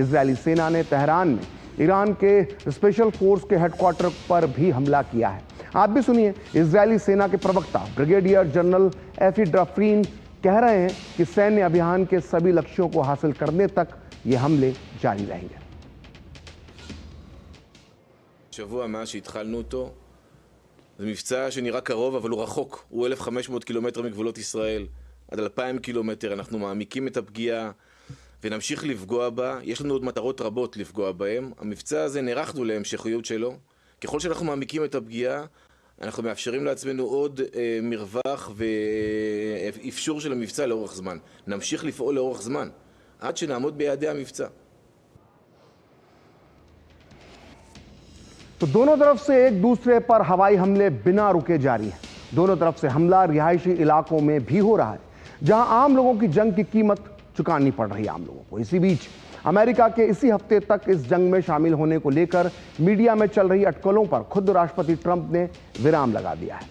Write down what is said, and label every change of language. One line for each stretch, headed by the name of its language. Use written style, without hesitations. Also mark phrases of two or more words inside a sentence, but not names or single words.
Hindi: इजरायली सेना ने तेहरान में ईरान के
English: special force
Hindi: के हेडक्वार्टर पर भी हमला किया है। आप भी सुनिए, इजरायली सेना के प्रवक्ता
English: brigadier general
Hindi: एफी ड्रफरीन कह रहे हैं कि सैन्य अभियान के सभी लक्ष्यों को हासिल करने तक ये हमले जारी रहेंगे।
Hebrew: שבוע מאז שהתחלנו אותו, זה מבצע שנראה קרוב אבל הוא רחוק, הוא 1,500 קילומטר מגבולות ישראל, עד 2,000 קילומטר. אנחנו מעמיקים את הפגיעה ונמשיך לפגוע בה. יש לנו עוד מטרות רבות לפגוע בהם. המבצע הזה נערכנו להמשכיות שלו. ככל שאנחנו מעמיקים את הפגיעה, אנחנו מאפשרים לעצמנו עוד מרווח ואפשור של המבצע לאורך זמן. נמשיך לפעול לאורך זמן, עד שנעמוד ביעדי המבצע.
Hindi: तो दोनों तरफ से एक दूसरे पर हवाई हमले बिना रुके जारी हैं। दोनों तरफ से हमला रिहायशी इलाकों में भी हो रहा है, जहां आम लोगों की जंग की कीमत चुकानी पड़ रही है आम लोगों को। इसी बीच अमेरिका के इसी हफ्ते तक इस जंग में शामिल होने को लेकर मीडिया में चल रही अटकलों पर खुद राष्ट्रपति ट्रंप ने विराम लगा दिया है।